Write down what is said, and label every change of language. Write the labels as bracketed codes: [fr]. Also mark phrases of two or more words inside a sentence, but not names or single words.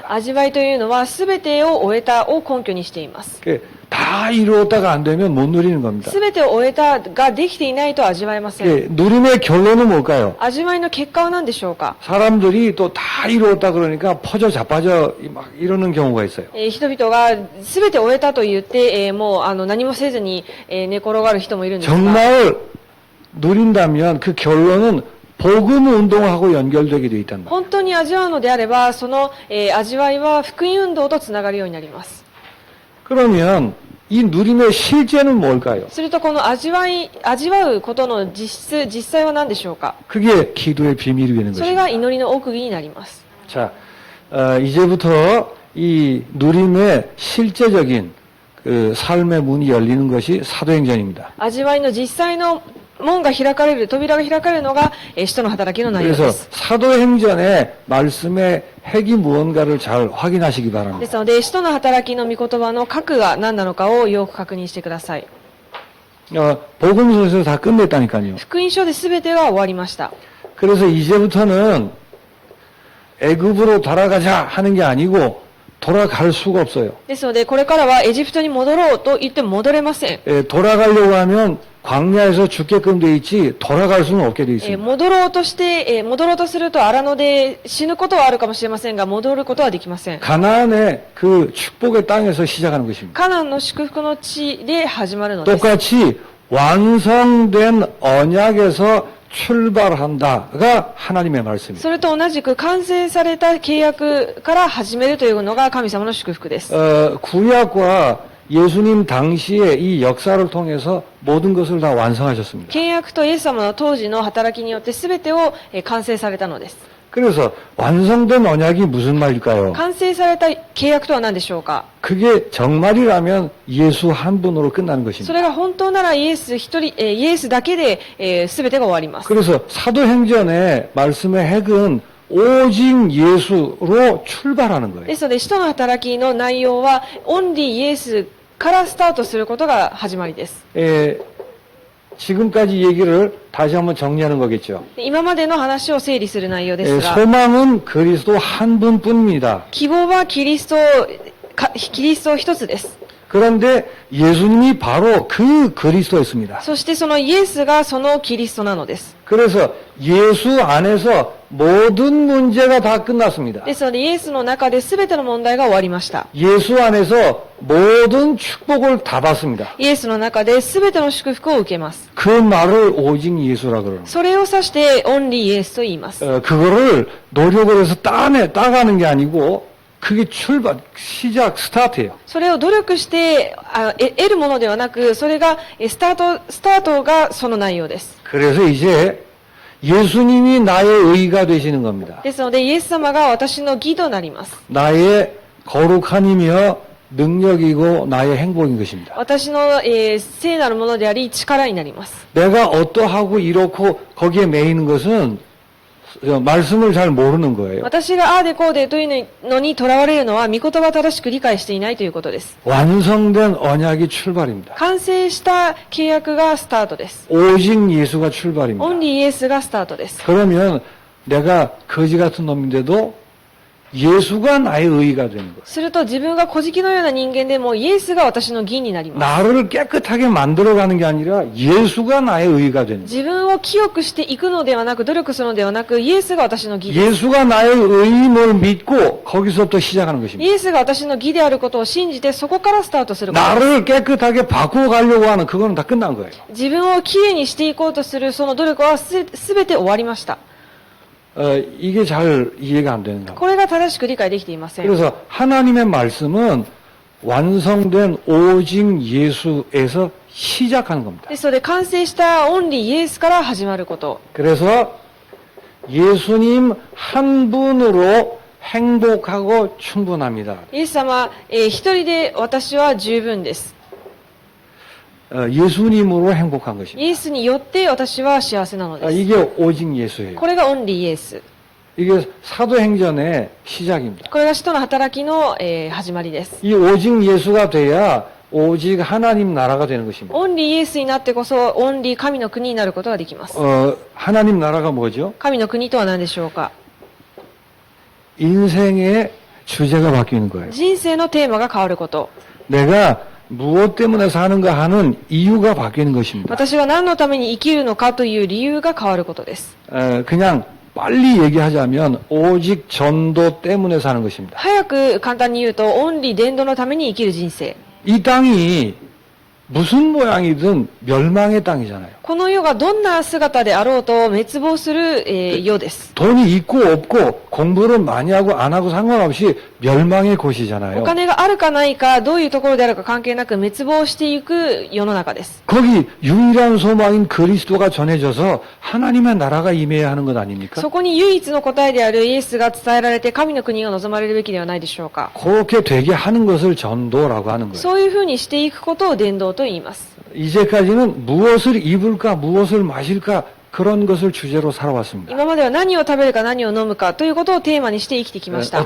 [ja] 味わいというのは全てを終えたを根拠にしています。 [ko] 다 이루었다가 안 되면 못 누리는 겁니다. [ja] 全てを終えたができていないと味わえません。 [ko] 누림의 결론은 뭘까요? [ja] 味わいの結果は何でしょうか？ [ko] 사람들이 또 다 이루었다 그러니까 퍼져 자빠져 막 이러는 경우가 있어요. [ja] 人々が全て終えたと言って、もう何もせずに、寝転がる人もいるんですが、 [ko] 정말 누린다면 그 결론은 복음 운동하고 연결되게 돼 있단 말이에요. [ja] 本当に味わうのであれば、その、味わいは福音運動とつながるようになります。 [ko] 그러면 이 누림의 실제는 뭘까요? [ja] するとこの味わうことの実際は何でしょうか？ [ko] 그게 기도의 비밀이 되는 [ja] それ [ko] 것입니다. [ja] が祈りの奥義になります。 [ko] 자, 이제부터 이 누림의 실제적인 그 삶의 문이 열리는 것이 사도행전입니다. [ja] 味わいの実際の門が開かれる、扉が開かれるのが、使徒の働きの内容 [ko] 그래서 [ja] です。 [ko] 사도행전의 말씀의 핵이 무언가를 잘 확인하시기 [ja] で [ko] 바랍니다. [ja] すので、使徒の働きの御言葉の核が何なのかをよく確認してください。 [ko] 복음서에서 다 끝냈다니까요. [ja] 福音書で全てが終わりました。 [ko] 그래서 이제부터는 애굽으로 돌아가자 하는 게 아니고 돌아갈 수가 없어요. [ja] ですので、これからはエジプトに戻ろうと言っても戻れません。 [ko] 돌아가려고 하면 광야에서 죽게끔 돼 있지 돌아갈 수는 없게 돼 있습니다. [ja] 戻ろうとすると荒野で死ぬことはあるかもしれませんが、戻ることはできません。 [ko] 가나안의 그 축복의 땅에서 시작하는 것입니다. [ja] カナンの祝福の地で始まるのです。 [ko] 똑같이 완성된 언약에서 출발한다가 하나님의 말씀입니다. [ja] それと同じく完成された契約から始めるというのが神様の祝福です。 [ko] 구약과 예수님 당시의 이 역사를 통해서 모든 것을 다 완성하셨습니다. [ja] 契約とイエス様の当時の働きによって全てを完成されたのです。 [ko] 그래서 완성된 언약이 무슨 말일까요? [ja] 完成された契約とは何でしょうか？ [ko] 그게 정말이라면 예수 한 분으로 끝나는 [ja] そ [ko] 것입니다. [ja] れが本当ならイエスだけで全てが終わります。 [ko] 그래서 사도행전의 말씀의 핵은 오직 예수로 출발하는 거예요. [ja] ですので、使徒の働きの内容はオンリーイエスからスタートすることが始まりです。 [ko] 지금까지 얘기를 다시 한번 정리하는 거겠죠. [ja] 今までの話を整理する内容ですが、 [ko] 소망은 그리스도 한 분뿐입니다. [ja] 希望はキリスト一つです。 [ko] 그런데 예수님이 바로 그 그리스도였습니다. [ja] そしてそのイエスがそのキリストなのです。 [ko] 그래서 예수 안에서 모든 문제가 다 끝났습니다. [ja] ですのでイエスの中で全ての問題が終わりました。 [ko] 예수 안에서 모든 축복을 다 받습니다. [ja] イエスの中で全ての祝福を受けます。 [ko] 그 말을 오직 예수라 그러는 거예요. [ja] それを指してオンリーイエスと言います。 [ko] 그거를 노력을 해서 따가는 게 아니고 그게 출발, 시작, 스타트예요. [ja] それを努力して得るものではなく、それがスタートがその内容です。 [ko] 그래서 이제 예수님이 나의 의가 되시는 겁니다. [ja] ですので、イエス様が私の義となります。 [ko] 나의 거룩함이며 능력이고 나의 행복인 것입니다. [ja] 私の、聖なるものであり、力になります。 [ko] 내가 어떠하고 이렇고 거기에 매이는 것은 말씀을 잘 모르는 거예요. [ja] 私がああでこうでというのにとらわれるのは、御言葉を正しく理解していないということです。 [ko] 완성된 언약이 출발입니다. [ja] 完成した契約がスタートです。 [ko] 오직 예수가 [ja] オン [ko] 출발입니다. [ja] リーイエスがスタートです。 [ko] 그러면 내가 거지 같은 놈인데도 예수가 나의 의가 되는 거예요. [ja] すると自分が小じのような人間でもイエスが私の義になります。 [ko] 나를 깨끗하게 만들어가는 게 아니라 예수가 나의 의가 되는 거예요. [ja] 自分を清くしていくのではなく、努力するのではなく、イエスが私の義です。 [ko] 예수가 나의 의임을 믿고 거기서부터 시작하는 [ja] イ [ko] 것입니다. [ja] エスが私の義であることを信じて、そこからスタートすることです。 [ko] 나를 깨끗하게 바꾸어 가려고 하는 그거는 다 끝난 거예요. [ja] 自分をきれいにしていこうとするその努力はすべて終わりました。 [ko] 이게 잘 이해가 안 되는 거예요. [ja] これが正しく理解できていません。 [ko] 그래서 하나님의 말씀은 완성된 오직 예수에서 시작하는 겁니다. [ja] ですので、完成したオンリーイエスから始まること。 [ko] 그래서 예수님 한 분으로 행복하고 충분합니다. [ja] イエス様、一人で私は十分です。 [ko] 예수님으로 행복한 [ja] イ [ko] 것입니다. [ja] エスによって私は幸せなのです。 [ko] 이게 오직 예수예요. [ja] これがオンリーイエス。 [ko] 이게 사도행전의 시작입니다. [ja] これが使徒の働きの、始まりです。 [ko] 이 오직 예수가 돼야 오직 하나님 나라가 되는 것입니다. [ja] オンリーイエスになってこそ、オンリー神の国になることができます。 [ko] 하나님 나라가 뭐죠? [ja] 神の国とは何でしょうか。 [ko] 인생의 주제가 바뀌는 거예요. [ja] 人生のテーマが変わること。 [ko] 내가 무엇 때문에 사는가 하는 이유가 바뀌는 것입니다. [ja] 私は何のために生きるのかという理由が変わることです。 [ko] 그냥 빨리 얘기하자면 오직 전도 때문에 사는 것입니다. [ja] 早く簡単に言うと、オンリー伝道のために生きる人生。 [ko] 이 땅이 무슨 모양이든 멸망의 땅이잖아요. [ja] この世がどんな姿であろうと滅亡する、世です。 [ko] 돈이 있고 없고 공부를 많이 하고 안 하고 상관없이 멸망의 [ja] お [ko] 곳이잖아요. [ja] 金があるかないか、どういうところであるか関係なく滅亡していく世の中です。 [ko] 거기 유일한 소망인 그리스도가 전해져서 하나님의 나라가 임해야 하는 것 아닙니까? [ja] そこに唯一の答えであるイエスが伝えられて、神の国が望まれるべきではないでしょうか。 [ko] 그렇게 되게 하는 것을 전도라고 하는 거예요. [ja] そういうふうにしていくことを伝道と言います。 [ko] 이제까지는 무엇을 입을까 무엇을 마실까 그런 것을 주제로 살아왔습니다. [ja] 今までは何を食べるか何を飲むかということをテーマにして生きてきました。